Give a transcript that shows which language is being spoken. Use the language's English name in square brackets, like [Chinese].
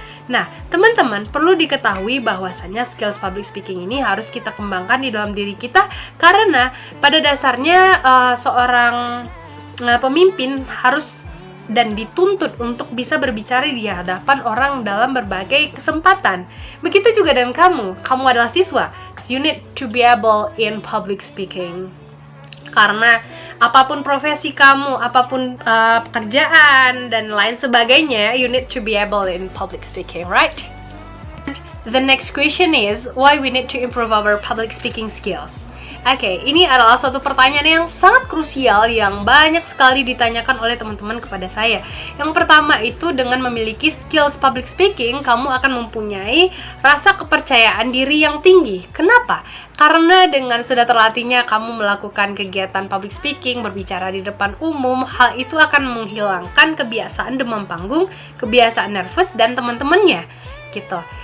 [Indonesian] Nah, teman-teman, perlu diketahui bahwasanya skills public speaking ini harus kita kembangkan di dalam diri kita, karena pada dasarnya seorang pemimpin harus dan dituntut untuk bisa berbicara di hadapan orang dalam berbagai kesempatan. Begitu juga dengan kamu adalah siswa. [English] You need to be able in public speaking. [Indonesian] Karena apapun profesi kamu, apapun pekerjaan dan lain sebagainya, [English] you need to be able in public speaking, right? The next question is, why we need to improve our public speaking skills? [Indonesian] Oke, ini adalah suatu pertanyaan yang sangat krusial yang banyak sekali ditanyakan oleh teman-teman kepada saya. Yang pertama itu, dengan memiliki skills public speaking, kamu akan mempunyai rasa kepercayaan diri yang tinggi. Kenapa? Karena dengan sudah terlatihnya kamu melakukan kegiatan public speaking, berbicara di depan umum, hal itu akan menghilangkan kebiasaan demam panggung, kebiasaan nervous, dan teman-temannya, gitu.